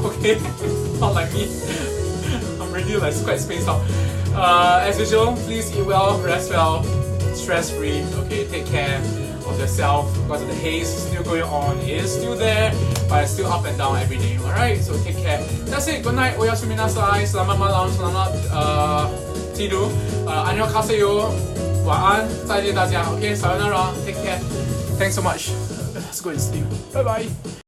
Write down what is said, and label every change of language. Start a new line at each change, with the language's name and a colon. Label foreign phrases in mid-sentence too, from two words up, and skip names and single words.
English: Okay, not like me. I'm really like quite spaced out. As usual, please eat well, rest well, stress free. Okay, take care of yourself, because the haze is still going on. It is still there, but it's still up and down every day. Alright, so take care. That's it. Good night.
Japanese: おやすみなさい.
Malay: Selamat malam. Selamat tidur.
Korean: 안녕하세요.
Chinese: 晚安。再见大家。Okay, sayonara.
English: Take care. Thanks so much. Let's go and sleep. Bye bye.